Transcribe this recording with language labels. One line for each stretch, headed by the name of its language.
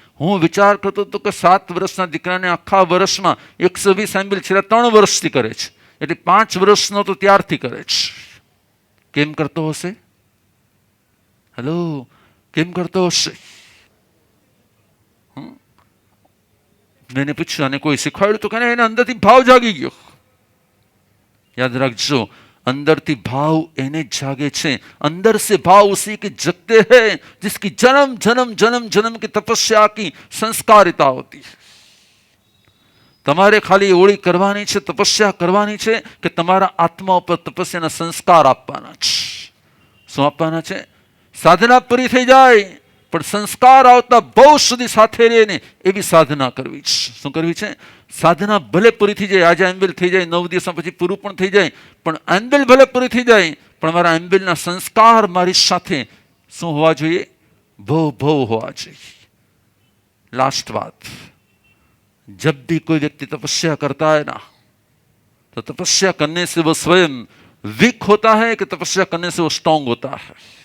Gujarati: હું વિચાર કરતો હતો કે 7 વર્ષના દીકરાને આખા વર્ષમાં 120 આંબિલ છેલ્લા 3 વર્ષથી કરે છે, એટલે 5 વર્ષનો તો ત્યારથી કરે છે. કેમ કરતો હશે? હેલો, કેમ કરતો હશે? મેં પૂછ્યું, અને કોઈ શીખવાડ્યું? તો કે એને અંદરથી ભાવ જાગી ગયો. યાદ રાખજો, अंदर थी भाव एने जागे छे.
Hindi: अंदर से भाव उसी के जगते हैं जिसकी जन्म जन्म जन्म जन्म की तपस्या की संस्कारिता होती है.
Gujarati: તમારે ખાલી હોળી કરવાની છે, તપસ્યા કરવાની છે કે તમારા આત્મા ઉપર તપસ્યાના સંસ્કાર આપવાના છે. શું આપવાના છે? સાધના પૂરી થઈ જાય પણ સંસ્કાર આવતા બહુ સુધી સાથે રહીને એવી સાધના કરવી છે. શું કરવી છે? સાધના ભલે પૂરી થઈ જાય, આજે આંબિલ થઈ જાય, 9 દિવસ પછી પૂરું પણ થઈ જાય, પણ આંબિલ ભલે પૂરી થઈ જાય, પણ મારા આંબિલના સંસ્કાર મારી સાથે શું હોવા જોઈએ? ભવ ભવ હોવા જોઈએ.
Hindi: लास्ट बात, जब भी कोई व्यक्ति तपस्या करता है ना, तो तपस्या करने से वो स्वयं वीक होता है कि तपस्या करने से वो स्ट्रांग होता है?